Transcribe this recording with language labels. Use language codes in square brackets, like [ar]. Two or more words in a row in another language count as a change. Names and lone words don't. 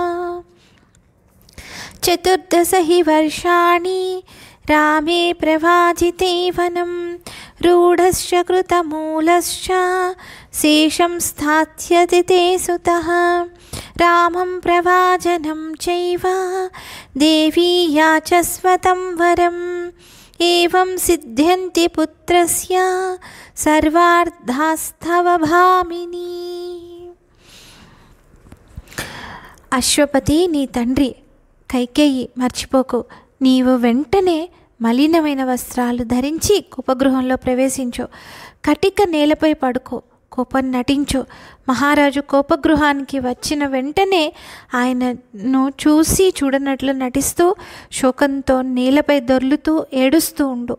[sa] चतुर्दश हि वर्षाणि रामे प्रवाजिते वनं रूढश्च कृतमूलश्च शेषं स्थास्यति ते सुतः। रामं प्रवाजनं चैव देवी याचस्व तं वरम् एवं सिद्ध्यन्ति पुत्रस्य सर्वार्थास्तव भामिनी। [te] అశ్వపతి నీ తండ్రి కైకేయి మర్చిపోకు. నీవు వెంటనే మలినమైన వస్త్రాలు ధరించి కోపగృహంలో ప్రవేశించు. కటిక నేలపై పడుకో, కోపం నటించు. మహారాజు కోపగృహానికి వచ్చిన వెంటనే ఆయనను చూడనట్లు నటిస్తూ శోకంతో నేలపై దొర్లుతూ ఏడుస్తూ ఉండు.